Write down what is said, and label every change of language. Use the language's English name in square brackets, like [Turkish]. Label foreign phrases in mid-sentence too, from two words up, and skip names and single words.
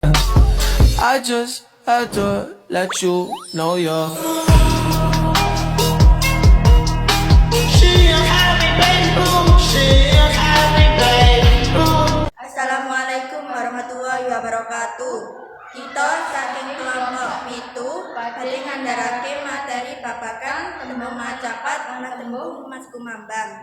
[English] I just had to let you know you're. [Arabic] السلام عليكم ورحمة الله وبركاته. [Javanese] Kita saking kelompok pitu badhe ngandharake materi babagan tembung macapat lan tembung Mas Kumambang.